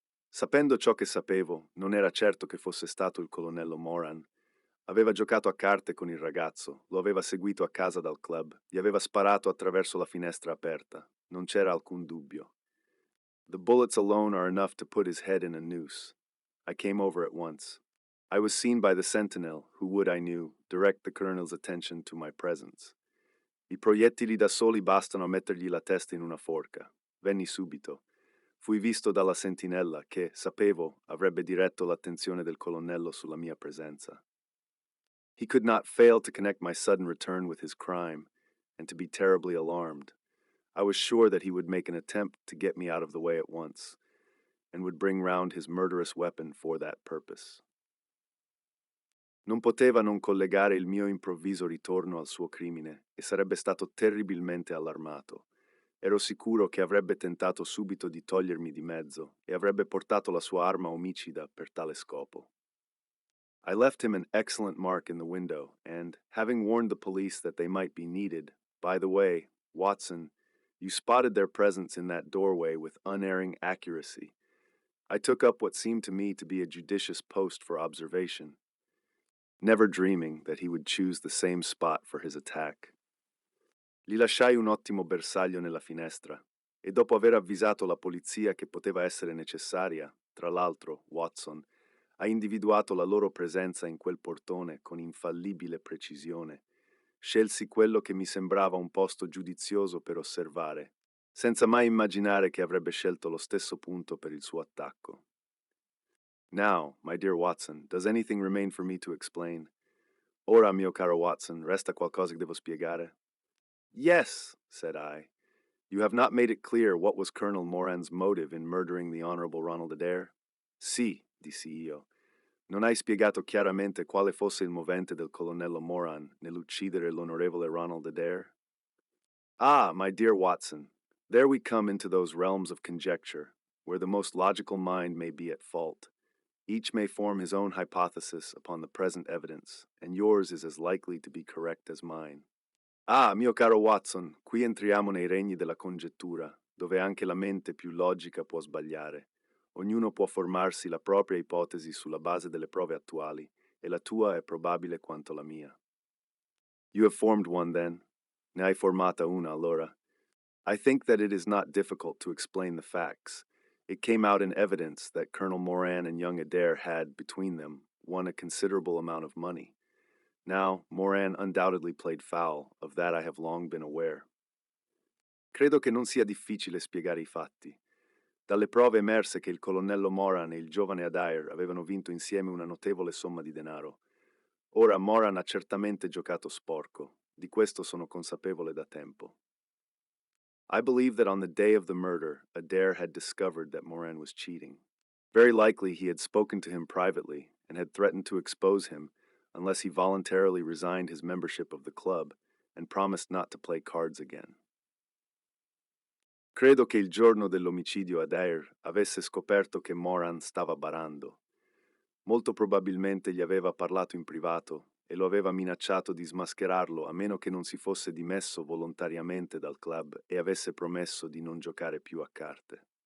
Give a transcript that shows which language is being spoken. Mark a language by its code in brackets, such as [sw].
[it] Sapendo ciò che sapevo, non era certo che fosse stato il colonnello Moran. Aveva giocato a carte con il ragazzo, lo aveva seguito a casa dal club, gli aveva sparato attraverso la finestra aperta. Non c'era alcun dubbio. [en] The bullets alone are enough to put his head in a noose. I came over at once. I was seen by the sentinel, who would, I knew, direct the colonel's attention to my presence. [it] I proiettili da soli bastano a mettergli la testa in una forca. Venni subito. Fui visto dalla sentinella che, sapevo, avrebbe diretto l'attenzione del colonnello sulla mia presenza. [en] He could not fail to connect my sudden return with his crime, and to be terribly alarmed. I was sure that he would make an attempt to get me out of the way at once, and would bring round his murderous weapon for that purpose. [it] Non poteva non collegare il mio improvviso ritorno al suo crimine e sarebbe stato terribilmente allarmato. Ero sicuro che avrebbe tentato subito di togliermi di mezzo e avrebbe portato la sua arma omicida per tale scopo. [en] I left him an excellent mark in the window, and, having warned the police that they might be needed, by the way, Watson, you spotted their presence in that doorway with unerring accuracy. I took up what seemed to me to be a judicious post for observation, never dreaming that he would choose the same spot for his attack. [it] Gli lasciai un ottimo bersaglio nella finestra, e dopo aver avvisato la polizia che poteva essere necessaria, tra l'altro, Watson, ha individuato la loro presenza in quel portone con infallibile precisione. Scelsi quello che mi sembrava un posto giudizioso per osservare, senza mai immaginare che avrebbe scelto lo stesso punto per il suo attacco. [en] Now, my dear Watson, does anything remain for me to explain? [it] Ora, mio caro Watson, resta qualcosa che devo spiegare? [en] Yes, said I. You have not made it clear what was Colonel Moran's motive in murdering the Honorable Ronald Adair? [it] Sì, dissi io. Non hai spiegato chiaramente quale fosse il movente del colonnello Moran nell'uccidere l'onorevole Ronald Adair? [en] Ah, my dear Watson, there we come into those realms of conjecture, where the most logical mind may be at fault. Each may form his own hypothesis upon the present evidence, and yours is as likely to be correct as mine. [it] Ah, mio caro Watson, qui entriamo nei regni della congettura, dove anche la mente più logica può sbagliare. Ognuno può formarsi la propria ipotesi sulla base delle prove attuali, e la tua è probabile quanto la mia. [en] You have formed one, then? [it] Ne hai formata una, allora? [en] I think that it is not difficult to explain the facts. It came out in evidence that Colonel Moran and young Adair had, between them, won a considerable amount of money. Now, Moran undoubtedly played foul, of that I have long been aware. [it] Credo che non sia difficile spiegare i fatti. Dalle prove emerse che il colonnello Moran e il giovane Adair avevano vinto insieme una notevole somma di denaro. Ora Moran ha certamente giocato sporco, di questo sono consapevole da tempo. [en] I believe that on the day of the murder, Adair had discovered that Moran was cheating. Very likely he had spoken to him privately and had threatened to expose him unless he voluntarily resigned his membership of the club and promised not to play cards again. [it] Credo che il giorno dell'omicidio Adair avesse scoperto che Moran stava barando. Molto probabilmente gli aveva parlato in privato e lo aveva minacciato di smascherarlo a meno che non si fosse dimesso volontariamente dal club e avesse promesso di non giocare più a carte.